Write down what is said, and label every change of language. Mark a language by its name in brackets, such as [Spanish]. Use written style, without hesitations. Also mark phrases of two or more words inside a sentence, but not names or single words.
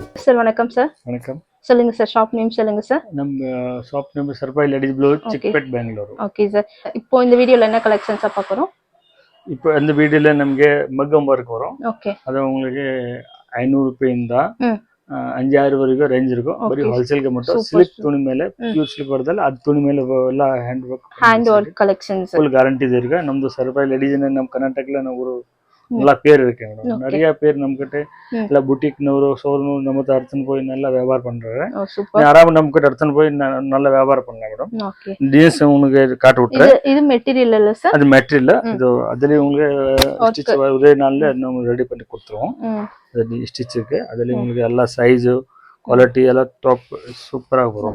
[Tamil] சார் வணக்கம் சார். வணக்கம். சொல்லுங்க சார், [English] shop name [Tamil] சொல்லுங்க சார். நம்ம [English] shop name [Tamil] சர்பாய் லேடிஸ் ப்ளூ ಚಿಕ್ಕಪೇಟೆ ಬೆಂಗಳೂರು. ஓகே சார். இப்போ இந்த வீடியோல என்ன கலெக்ஷன்ஸ் பார்க்கறோம்? இப்போ இந்த வீடியோல [Kannada] ನಮಗೆ ಮಗ್ಗಂ ವರ್ಕ್ [Tamil] வரும். ஓகே. அது உங்களுக்கு [Kannada] 500 ರೂಪಾಯಿಂದ 5-6 ವರೆಗೂ ರೇಂಜ್ ಇರುತ್ತೆ. ಬರೀ ಹೋಲ್ಸೇಲ್ ಗೆ ಮಾತ್ರ ಸಿಲ್ಕ್ ತುಣಿ ಮೇಲೆ [English] pure silk [Kannada] ಬರ್ತಲ್ಲ ಅದು ತುಣಿ ಮೇಲೆ ಎಲ್ಲ [English] hand work [Kannada] கலெக்ஷன்ஸ் [English] full guarantee [Kannada] ಇರುತ್ತೆ. ನಮ್ದು ಸರ್ಪಾய் ಲೇಡೀಸ್ ನಮ್ಮ ಕರ್ನಾಟಕದಲ್ಲಿ ನಾವು [Tamil] நல்லா பேர் இருக்கு மேடம். நிறைய பேர் நம்ம கிட்ட [Kannada] ಎಲ್ಲ ಬುಟಿಕ್ನವರು ಶೋರೂಮ್ ನಮ್ಮ ಹತ್ರ ಅರ್ಚನ್ [Tamil] போய் நல்லா வியாபாரம் பண்றாங்க. ஆராம நம்ம கிட்ட அர்ச்சன் போய் நல்ல வியாபாரம் பண்ணலாம் மேடம். ஓகே. டிசைன்ஸ் உங்களுக்கு காட்டி விட்டுறேன். இது மெட்டீரியல் இல்ல சார்? அது மெட்டீரியல். இது அதுல உங்களுக்கு ஸ்டிச் ஒரே நாள்ல நம்ம ரெடி பண்ணி கொடுத்துருவோம். அது ஸ்டிச் இருக்கு. அதுல உங்களுக்கு எல்லா [English] size quality [Tamil] எல்லாம் டாப் சூப்பரா வரும்.